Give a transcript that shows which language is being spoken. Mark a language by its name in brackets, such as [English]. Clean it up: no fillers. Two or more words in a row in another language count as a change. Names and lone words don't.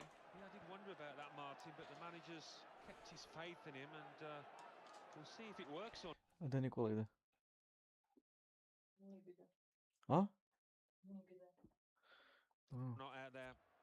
[English] Yeah, I did wonder about that, Martin, but the manager's kept his faith in him, and we'll see if it works or [Serbian] A da Nikola ide. A? A. [English] not out there.